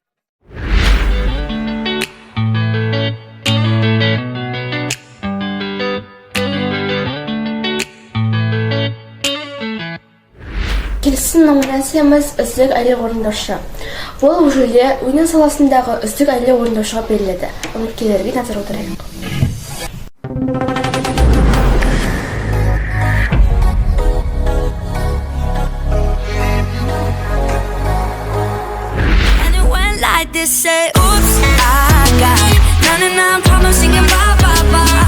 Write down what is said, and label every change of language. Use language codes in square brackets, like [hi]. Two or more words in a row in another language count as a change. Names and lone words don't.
[kk] Келесі номинациямыз үздік әйел орындаушы. Бұл жүлде өнер саласындағы үздік әйел орындаушыға беріледі. Үміткерлерге назар аударайық. [en] Say oops, I got 99 problems singing bye bye bye.